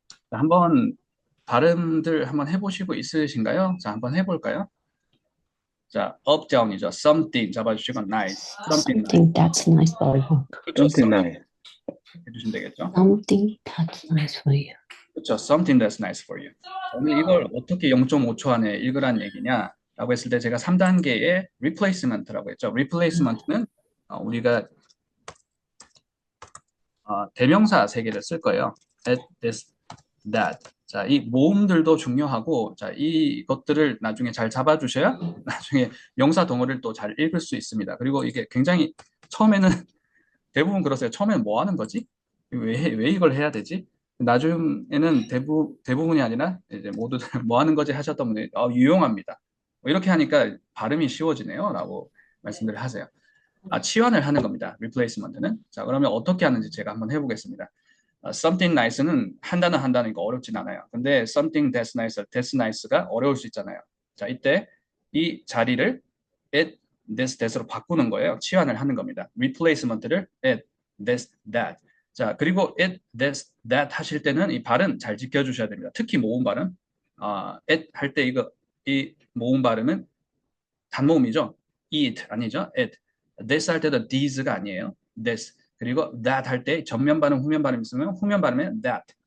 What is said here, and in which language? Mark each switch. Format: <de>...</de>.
<ko>자, 한번 발음들 한번 해보시고 있으신가요? 자, 한번 해볼까요? 자, up, down이죠.</ko> <en>something</en> <ko>잡아주시고</ko> <en>nice, something nice. Something that's nice for you.</en> <ko>그렇죠.</ko> <en>Something nice.</en> <ko>해주시면 되겠죠.</ko> <en>Something that's nice for you.</en> <ko>그렇죠.</ko> <en>Something that's nice for you.</en> <ko>오늘 이걸 어떻게 0.5초 안에 읽으란 얘기냐? 라고 했을 때 제가 3단계의 replacement라고 했죠. replacement는 우리가 대명사 세 개를 쓸 거예요.</ko> <en>at, this, that.</en> <ko>자, 이 모음들도 중요하고, 자, 이것들을 나중에 잘 잡아주셔야 나중에 명사 동어를 또 잘 읽을 수 있습니다. 그리고 이게 굉장히 처음에는 대부분 그러세요. 처음에는 뭐 하는 거지? 왜 이걸 해야 되지? 나중에는 대부분이 아니라 이제 모두들 뭐 하는 거지 하셨던 분들이 유용합니다. 뭐 이렇게 하니까 발음이 쉬워지네요. 라고 말씀들을 하세요. 치환을 하는 겁니다. replacement는. 자, 그러면 어떻게 하는지 제가 한번 해보겠습니다. something nice는 한 단어 한 단어니까 어렵진 않아요. 근데</ko> <en>something that's nice, that's nice</en> <ko>가 어려울 수 있잖아요. 자, 이때 이 자리를 it, this, that으로 바꾸는 거예요. 치환을 하는 겁니다.</ko> <en>replacement를 it, this, that.</en> <ko>자, 그리고 it, this, that 하실 때는 이 발음 잘 지켜주셔야 됩니다. 특히 모음 발음. it 할 때 이 모음 발음은 단모음이죠.</ko> <en>it 아니죠. it.</en> <ko>this 할 때도 these가 아니에요.</ko> <en>this.</en> <ko>그리고 that 할 때 전면 발음, 후면 발음 있으면 후면 발음은 that.</ko>